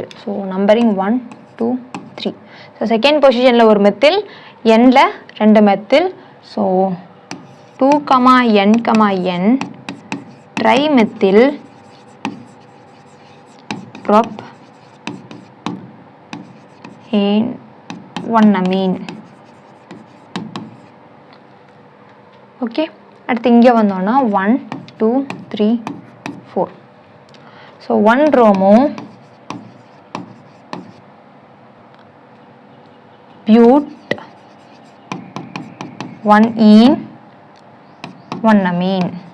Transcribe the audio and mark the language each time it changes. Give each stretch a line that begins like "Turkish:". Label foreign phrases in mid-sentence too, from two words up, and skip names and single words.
English: So numbering 1 2 3.
Tamil: ஸோ
English: second position
Tamil: ஒரு மெத்தில், என்ல 2 மெத்தில்.
English: So 2, n, n tri methyl prop and 1 amine.
Tamil: ஓகே, அடுத்து இங்கே வந்தோன்னா 1 2 3 4.
English: So 1 romo but 1 ene 1 amine.